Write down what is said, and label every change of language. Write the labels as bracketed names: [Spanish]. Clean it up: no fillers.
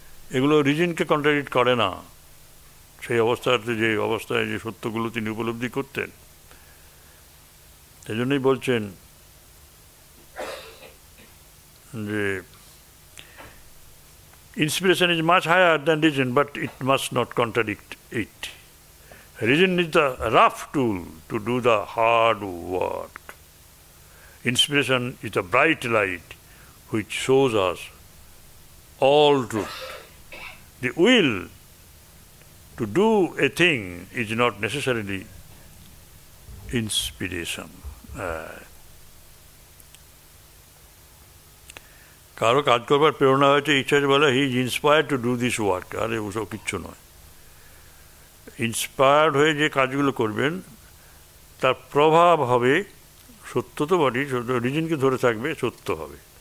[Bangla] এগুলো রিজনকে কন্ট্রাডিক্ট করে না। সেই অবস্থাতে যে অবস্থায় যে সত্যগুলো তিনি উপলব্ধি করতেন, সেই জন্যই বলছেন যে [English] inspiration is much higher than reason, but it must not contradict it. Reason is the rough tool to do the hard work. Inspiration is the bright light which shows us all truth. The will to do a thing is not necessarily inspiration. [Bangla] কারো কাজ করবার প্রেরণা হয়েছে, ইচ্ছা বলে [English] He is inspired to do this work. [Bangla] আরে ওসব কিচ্ছু নয়। ইন্সপায়ার্ড হয়ে যে কাজগুলো করবেন তার প্রভাব হবে, সত্য তো বটেই, রিজনকে ধরে থাকবে, সত্য হবে।